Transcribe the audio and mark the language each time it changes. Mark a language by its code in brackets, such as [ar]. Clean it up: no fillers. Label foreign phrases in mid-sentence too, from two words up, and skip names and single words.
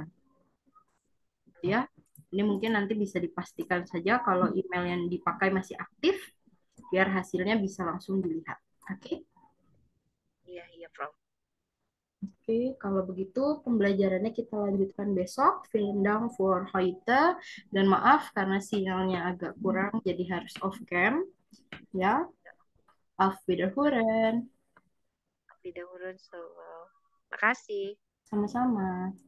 [id] Ya, ini mungkin nanti bisa dipastikan saja kalau email yang dipakai masih aktif, biar hasilnya bisa langsung dilihat. Oke. Iya, iya, Prof. Oke, kalau begitu pembelajarannya kita lanjutkan besok. [de] Vielen Dank for heute. [id] Dan maaf karena sinyalnya agak kurang, jadi harus [en] off cam. [id] Ya, [de] auf Wiederhören. Wiederhören, so, [id] makasih. Sama-sama.